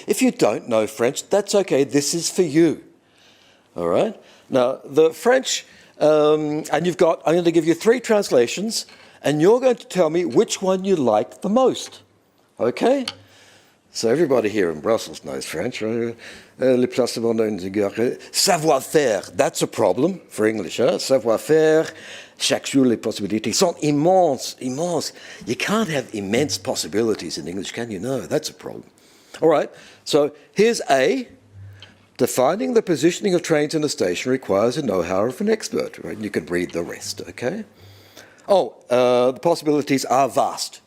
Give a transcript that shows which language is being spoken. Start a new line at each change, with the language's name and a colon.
English: If you don't know French, that's okay. This is for you. All right? Now, the French, and I'm going to give you 3 translations, and you're going to tell me which one you like the most. Okay? So everybody here in Brussels knows French, right?
French: Le placement d'un savoir-faire,
English: that's a problem for English. Huh?
French: Savoir-faire, chaque jour les possibilités sont immenses, immenses.
English: You can't have immense possibilities in English, can you? No, that's a problem. All right, so here's A. Defining the positioning of trains in a station requires a know-how of an expert, right? You can read the rest, okay? Oh, the possibilities are vast.